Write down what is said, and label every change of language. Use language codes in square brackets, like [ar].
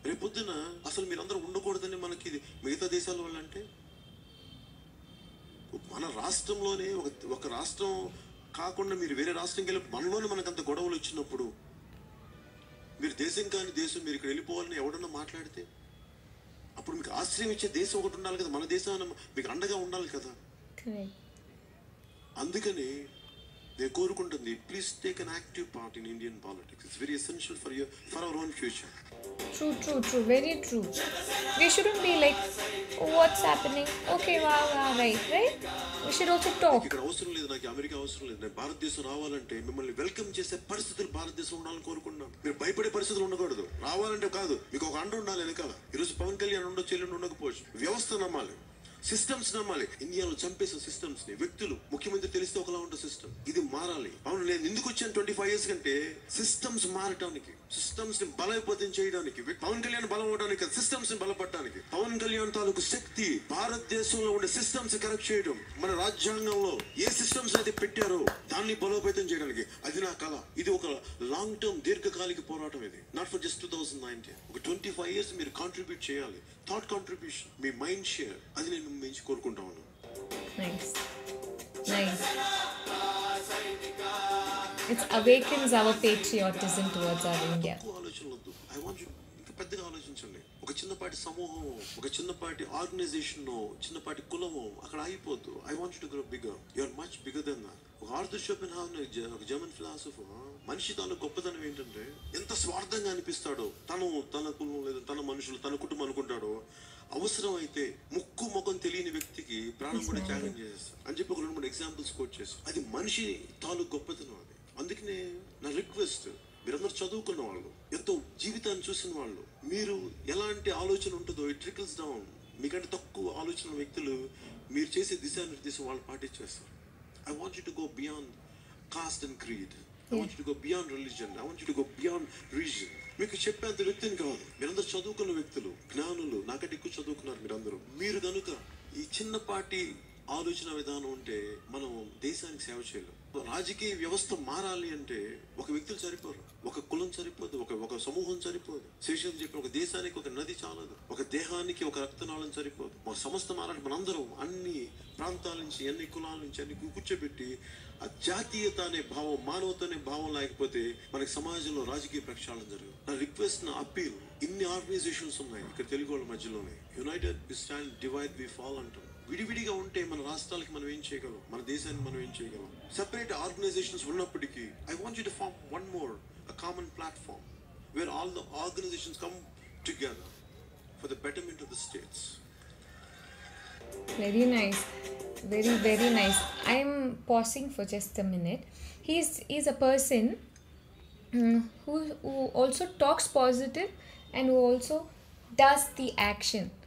[te] రేపొద్దున అసలు మీరందరూ ఉండకూడదని మనకి మిగతా దేశాల వల్ల అంటే, మన రాష్ట్రంలోనే ఒక రాష్ట్రం కాకుండా మీరు వేరే రాష్ట్రంకి వెళ్ళి మనలోనే మనకంత గొడవలు వచ్చినప్పుడు, మీరు దేశం కాని దేశం మీరు ఇక్కడ వెళ్ళిపోవాలని ఎవడన్నా మాట్లాడితే, అప్పుడు మీకు ఆశ్రయం ఇచ్చే దేశం ఒకటి ఉండాలి కదా, మన దేశం మీకు అండగా ఉండాలి కదా. అందుకని నేను కోరుకుంటుంది, [en] Please take an active part in Indian politics. It's very essential for our own future. True, very true. We shouldn't be like, oh, what's happening? Okay, wow, right. We should also talk. [te] ఇక్కడ అవసరం లేదు, నాకు America అవసరం లేదు. నేను భారతదేశం రావాలంటే మిమ్మల్ని వెల్కమ్ చేసే పరిస్థితులు భారతదేశం ఉండాలని కోరుకున్నాను. మీరు భయపడే పరిస్థితులు ఉండకూడదు. రావాలంటే కాదు, మీకు ఒక అండ ఉండాలి వెనకాల. ఈరోజు పవన్ కళ్యాణ్ ఉండొచ్చు, ఎల్లుండి ఉండకపోవచ్చు. వ్యవస్థ నమ్మాలి. సిస్టమ్స్ నమ్మాలి. ఇండియాలో చంపేసిన సిస్టమ్స్ ని, వ్యక్తులు, ముఖ్యమంత్రి తెలిస్తే ఒకలా ఉంటుంది సిస్టమ్. ఇది మారాలి. అవును, నేను ఎందుకు వచ్చాను 25 years కంటే సిస్టమ్స్ మారటానికి, సిస్టమ్స్ ని బలోపేతం చేయడానికి, పవన్ కళ్యాణ్ బలం అవడానికి, సిస్టమ్స్ ని బలపడటానికి. పవన్ కళ్యాణ్ తాలూకు శక్తి భారతదేశంలో ఉండే సిస్టమ్స్ కరెక్ట్ చేయడం. మన రాజ్యాంగంలో ఏ సిస్టమ్స్ అయితే పెట్టారో దాన్ని బలోపేతం చేయడానికి. అది నా కళ. ఇది ఒక లాంగ్ టర్మ్ దీర్ఘకాలిక పోరాటం. ఇది [en] Not for just 2019. [te] ఒక 25 years మీరు కాంట్రిబ్యూట్ చేయాలి. థాట్ కాంట్రిబ్యూషన్, మీ మైండ్ షేర్, అది నేను మించి కోరుకుంటా ఉన్నాను. [en] Nice. Nice. It awakens our patriotism towards our India. [te] ఆలోచనలొద్దు. [en] I want you [te] ఇంకా పెద్దగా ఆలోచించండి. ఒక చిన్నపాటి సమూహం, ఒక చిన్నపాటి ఆర్గనైజేషన్, చిన్నపాటి కులము అక్కడ ఆగిపోద్దు. [en] I want you to grow bigger. You are much bigger then that. [te] ఒక ఆర్థర్ షోపెన్హౌవర్, ఒక జర్మన్ ఫిలాసఫర్, మనిషి తాను గొప్పతనం ఏంటంటే ఎంత స్వార్థంగా అనిపిస్తాడో, తన కులం లేదా తన మనుషులు, తన కుటుంబం అనుకుంటాడో, అవసరం అయితే ముక్కు ముఖం తెలియని వ్యక్తికి ప్రాణం కూడా త్యాగం చేసేస్తారు అని చెప్పి ఒక 2-3 ఎగ్జాంపుల్స్ కోట్ చేస్తారు. అది మనిషి తాలూ గొప్పతనం. అది అందుకనే నా రిక్వెస్ట్, మీరందరూ చదువుకున్న వాళ్ళు, ఎంతో జీవితాన్ని చూసిన వాళ్ళు, మీరు ఎలాంటి ఆలోచన ఉంటుందో [en] It trickles down. [te] మీకంటే తక్కువ ఆలోచన వ్యక్తులు మీరు చేసే దిశానిర్దేశం వాళ్ళు పాటించేస్తారు. [en] I want you to go beyond caste and creed. I want you to go beyond religion. I want you to go beyond region. [te] మీకు చెప్పేంత వ్యక్తిని కాదు. మీరందరూ చదువుకున్న వ్యక్తులు, జ్ఞానులు, నాకంటే ఎక్కువ చదువుకున్నారు మీరందరూ. మీరు కనుక ఈ చిన్నపాటి ఆలోచన విధానం ఉంటే మనం దేశానికి సేవ చేయలేం. రాజకీయ వ్యవస్థ మారాలి అంటే ఒక వ్యక్తులు సరిపోరు, ఒక కులం సరిపోదు, ఒక సమూహం సరిపోదు. శేషం చెప్పిన ఒక దేశానికి ఒక నది చాలదు, ఒక దేహానికి ఒక రక్తనాళం సరిపోదు. ఒక సంస్థ మారాలి. మనందరం అన్ని ప్రాంతాల నుంచి, అన్ని కులాల నుంచి అన్ని కూర్చోబెట్టి ఆ జాతీయత అనే భావం, మానవత అనే భావం లేకపోతే మనకి సమాజంలో రాజకీయ ప్రక్షాళన జరగదు. నా రిక్వెస్ట్, నా అప్పీల్, ఇన్ని ఆర్గనైజేషన్స్ ఉన్నాయి ఇక్కడ తెలుగు వాళ్ళ మధ్యలోనే. [en] united we stand, divide we fall [te] అంటాం. విడివిడిగా ఉంటే మన రాష్ట్రాలకి మనం ఏం చేయగలం, మన దేశానికి మనం ఏం చేయగలం. [en] Separate organisations ఉన్నప్పటికీ I want you to form one more, a common platform where all the organizations come together for the betterment of the states. Very nice. Very, very nice. I'm pausing for just a minute. He's a person who also talks positive and who also does the action.